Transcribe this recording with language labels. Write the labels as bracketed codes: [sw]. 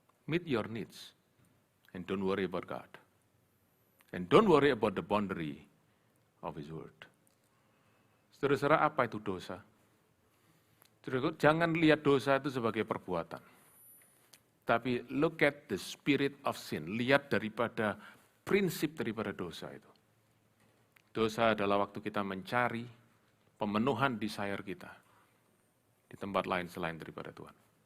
[en] Meet your needs, and don't worry about God. And don't worry about the boundary of His word. [id] Saudara-saudara, apa itu dosa? Saudara, jangan lihat dosa itu sebagai perbuatan. Tapi [en] look at the spirit of sin. [id] Lihat daripada prinsip daripada dosa itu. Dosa adalah waktu kita mencari pemenuhan desire kita di tempat lain selain daripada Tuhan.